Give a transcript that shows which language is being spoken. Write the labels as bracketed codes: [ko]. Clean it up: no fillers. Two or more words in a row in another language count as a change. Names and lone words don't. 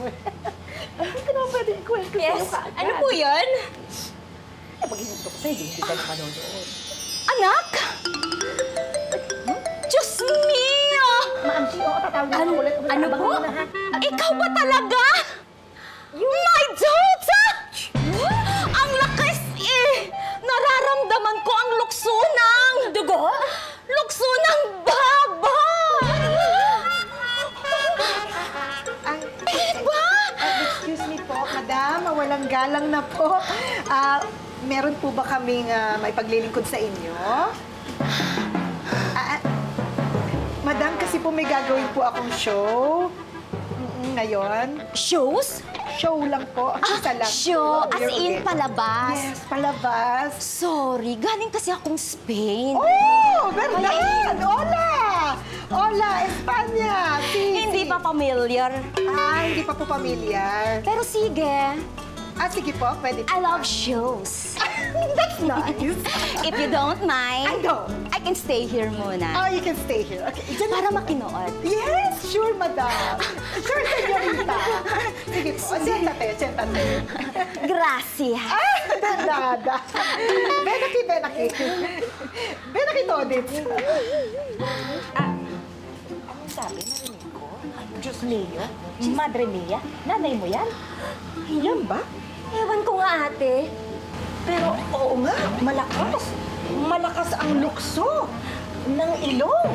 [tl] Hindi ko naman pwede i-kwento sa'yo kaagad. Ano po yun? Mag-ihinto ko sa'yo, hindi ka na manonood. Anak! Diyos mio! Ma'am Shi, tatawag na ulit. Ano po? Ikaw ba talaga? [en] My daughter! [tl] Ang lakas Nararamdaman ko ang lukso ng dugo. Lukso ng baba! Diba? [en] Excuse me [tl] po, madam. Walang galang na po. Meron po ba kaming may paglilingkod sa inyo? Madam, kasi po may gagawin po akong show. Ngayon. Shows? Show lang po. Isa lang. Show? [en] As in [tl] palabas? Yes, palabas. Sorry, galing kasi akong Spain. [es] Oh, verdad! Hola! Hola, Espanya! [tl] Hindi pa familiar. Hindi pa po pamilyar. Pero sige. Sige po, pwede po. [en] I love shows. That's nice. If you don't mind, I don't. I can stay here muna. You can stay here. Okay. [tl] Para makinood. [en] Yes, sure, madam. Sure, señorita. [tl] Sige po. [es] Siéntate, siéntate. Gracias. De nada. Ven aquí, ven aquí. Ven aquí, [tl] Todits. Ang sabi, narinig ko? Diyos mio? [es] Madre mia? [tl] Nanay mo yan? Yan ba? Ewan ko nga, ate. Pero oo nga, malakas. Malakas ang lukso ng ilong.